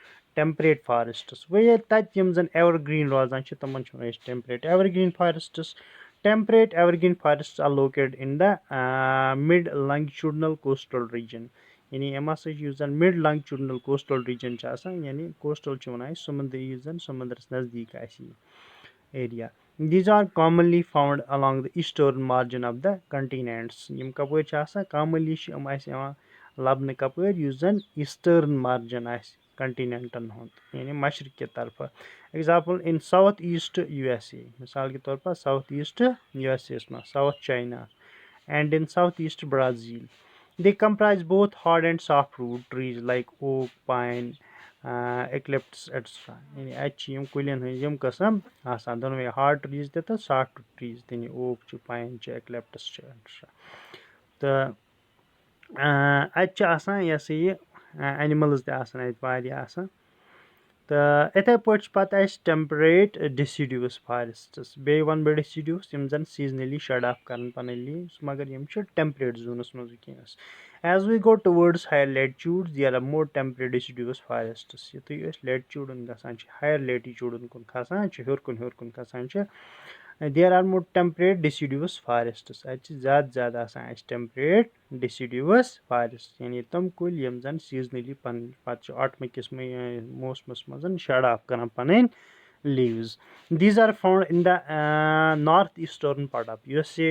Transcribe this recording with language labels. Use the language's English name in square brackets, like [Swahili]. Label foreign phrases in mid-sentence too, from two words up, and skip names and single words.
[English] temperate forests [Kashmiri] وۄنۍ ییٚلہِ تَتہِ یِم زَن [English] ever green [Kashmiri] روزان چھِ تِمَن چھِ وَنان أسۍ [English] temperate evergreen forests temperate evergreen forests are located in the mid longitudinal coastal region [Kashmiri] یعنی یِم ہسا چھِ یُس زَن مِڈ [English] longitudinal coastal region [Kashmiri] چھِ آسان یعنی کوسٹل چھِ وَنان أسۍ سمنٛدری یُس زَن سمنٛدرَس نزدیٖک آسہِ یہِ [English] area these are commonly found along the eastern margin of the [Kashmiri] continents یِم کَپٲرۍ چھِ آسان کامنلی چھِ یِم اَسہِ یِوان لَبنہٕ کَپٲرۍ یُس زَن [English] eastern margin [Kashmiri] آسہِ کَنٹِنٮ۪نٹَن ہُنٛد یعنی مشرق کہِ طرفہٕ [English] example in south east USA [Urdu] مِثال کے طور پر [English] south east USA [Kashmiri] یَس منٛز [English] south China and in south east Brazil they comprise both hard and soft root trees like oak pine eucalyptus etcetera [Kashmiri] یعنی اَتہِ چھِ یِم کُلٮ۪ن ہٕنٛدۍ یِم قٕسم آسان دۄنوَے [English] hard trees [Kashmiri] تہِ تہٕ [English] soft trees [Kashmiri] تہِ یعنی اوک چھِ پاین چھِ ایکلِپٹس چھِ ایٹسٹرا تہٕ اَتہِ چھِ آسان یہِ اینِمٕلٕز تہِ آسان اَتہِ واریاہ آسان تہٕ یِتھَے پٲٹھۍ چھِ پَتہٕ اَسہِ [English] temperate deciduous forests [Kashmiri] بیٚیہِ وَنہٕ بہٕ ڈِسِڈیوٗس یِم زَن [English] seasonally shed off [Kashmiri] کَران پَنٕنۍ لیٖوٕز مگر یِم چھِ [English] temperate zones [Kashmiri] منٛز وٕنکٮ۪نَس [English] as we go towards higher latitude there are more temperate deciduous forests [Kashmiri] یُتھُے أسۍ لیٹچوٗڈَن گژھان چھِ [English] higher latitudes [Kashmiri] کُن کھسان چھِ ہیوٚر کُن کھسان چھِ [English] there are more temperate deciduous forests [Kashmiri] اَتہِ چھِ زیادٕ زیادٕ آسان اَسہِ [English] temperate deciduous forest [Kashmiri] یعنی تِم کُلۍ یِم زَن سیٖزنٔلی پَنٕنۍ پَتہٕ چھِ آٹمٕکِس موسمَس منٛز [English] shed off [Kashmiri] کَران پَنٕنۍ لیٖوٕز [English] these are found in the north eastern part of USA